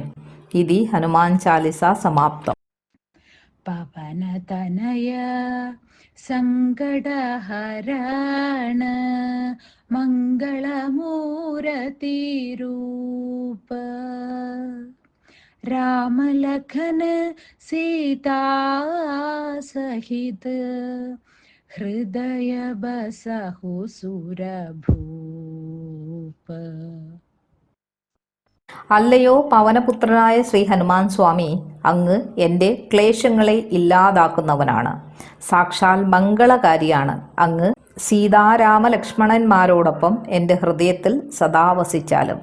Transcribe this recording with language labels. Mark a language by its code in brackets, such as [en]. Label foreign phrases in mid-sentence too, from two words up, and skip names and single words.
[ml] ഇതി ഹനുമാൻ ചാലിസ സമാപ്തം. [awa] पवन तनय संकटहरण मंगलमूर्ति रूप, राम लखन सीता सहित हृदय बसहु सुरभूप. [ml] അല്ലയോ പവനപുത്രനായ ശ്രീ ഹനുമാൻ സ്വാമി, അങ്ങ് എൻ്റെ ക്ലേശങ്ങളെ ഇല്ലാതാക്കുന്നവനാണ്. സാക്ഷാൽ മംഗളകാരിയാണ്. അങ്ങ് സീതാരാമ ലക്ഷ്മണന്മാരോടൊപ്പം എൻ്റെ ഹൃദയത്തിൽ സദാ വസിച്ചാലും.